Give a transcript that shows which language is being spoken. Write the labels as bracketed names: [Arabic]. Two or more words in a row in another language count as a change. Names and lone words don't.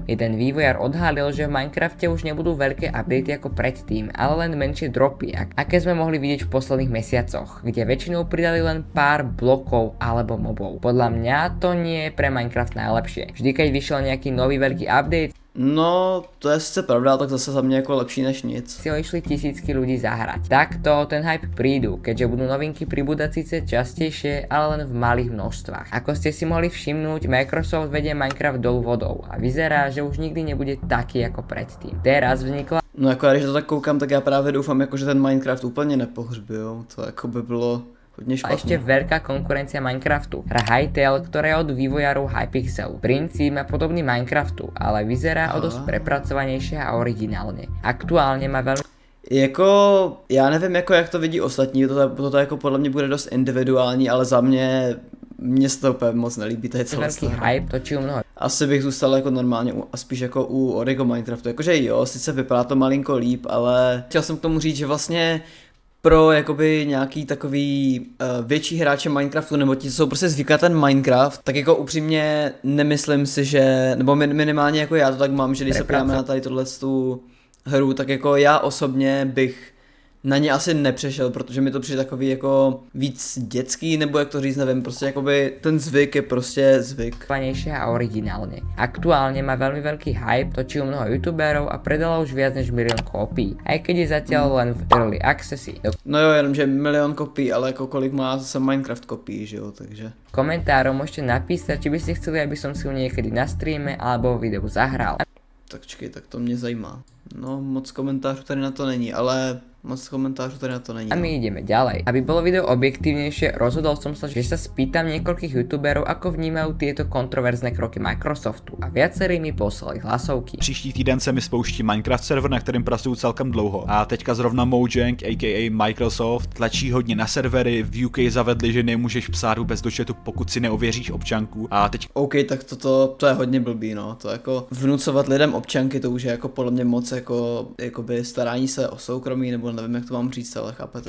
[Slovak] Jeden vývojar odhalil, že v Minecrafte už nebudú veľké updaty ako predtým, ale len menšie dropy, aké sme mohli vidieť v posledných mesiacoch, kde väčšinou pridali len pár blokov alebo mobov. Podľa mňa to nie je pre Minecraft najlepšie. Vždy keď vyšiel nejaký nový veľký update, [Czech] No, to je sice pravda, tak zase za mě jako lepší než nic. [Slovak] si ho išli tisícky ľudí zahrať. Takto ten hype prídu, keďže budú novinky pribúdať síce častejšie, ale len v malých množstvách. Ako ste si mohli všimnúť, Microsoft vedie Minecraft dolu vodou a vyzerá, že už nikdy nebude taký ako predtým. Teraz vznikla [Czech] No jako já když to tak koukám, tak já právě doufám, jako, že ten Minecraft úplně nepohřbijou. To jako by bylo hodně [Slovak] a ešte [Czech] špatné. [Slovak] veľká konkurencia Minecraftu. Hra Hytale, ktorá je od vývojárov Hypixel. Princíp má podobný Minecraftu, ale vyzerá o dosť prepracovanejšie a originálne. Aktuálne má veľmi [Czech] Jako, já nevím, jako jak to vidí ostatní, to jako podle mě bude dost individuální, ale za mně se to úplně moc nelíbí, to je celé [Slovak] veľký hype, točí mnoho [Czech] Asi bych zůstal jako normálně a spíš jako u Origo Minecraftu, jakože jo, sice vypadá to malinko líp, ale chtěl jsem k tomu říct, že vlastně pro jakoby nějaký takový větší hráče Minecraftu, nebo ti, co jsou prostě zvyklí na ten Minecraft, tak jako upřímně nemyslím si, že, nebo minimálně jako já to tak mám, že když se podíváme na tady tu hru, tak jako já osobně bych na ně asi nepřešel, protože mi to přijde takový jako víc dětský, nebo jak to říct, nevím, prostě jakoby ten zvyk je prostě zvyk. [Slovak] a originálne. Aktuálne má veľmi veľký hype, točí mnoho youtuberov a predala už viac než 1 milión kópií, aj keď je zatiaľ len v [English] early accessi. [Czech] No jo, jenomže 1 milión kopií, ale jako kolik má zase Minecraft kopií, že jo, takže. [Slovak] Komentárom môžete napísať, či by ste chceli, aby som si ju niekedy na streame alebo v videu zahral. [Czech] Tak čekej, tak to mě zajímá. No, moc komentářů tady na to není, ale Moc komentářů tady na to není. [Slovak] A my ideme ďalej. Aby bolo video objektívnejšie, rozhodol som sa, že sa spýtam niekoľkých youtuberov, ako vnímajú tieto kontroverzné kroky Microsoftu a viacerí mi poslali hlasovky. [Czech] Příští týden se mi spouští Minecraft server, na kterém pracuju celkem dlouho. A teďka zrovna Mojang, aka Microsoft, tlačí hodně na servery, v UK zavedli, že nemůžeš psát vůbec do chatu, pokud si neověříš občanku. A teď OK, tak to je hodně blbý, no. To jako vnucovat lidem občanky, to už je jako podle mě moc jakoby starání se o soukromí, nebo nevím, jak to mám říct, ale chápete.